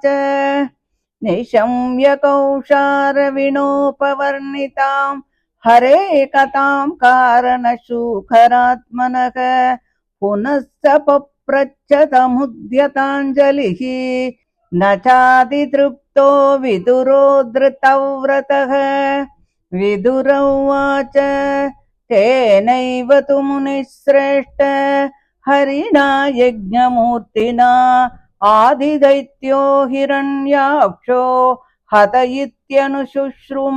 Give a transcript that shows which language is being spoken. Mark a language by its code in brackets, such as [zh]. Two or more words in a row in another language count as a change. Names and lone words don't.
[sa] निशम्य कौषारविणोपवर्णितां हरेः कथां कारणसूकरात्मनः पुनस्स पप्रच्छतमुद्यताञ्जलिः न चातितृप्तो विदुरो धृतव्रतः. विदुर उवाच. तेनैव तु मुनिश्रेष्ठ हरिणा यज्ञमूर्तिना आदिदैत्यो हिरण्याक्षो हत इत्यनुशुश्रुम.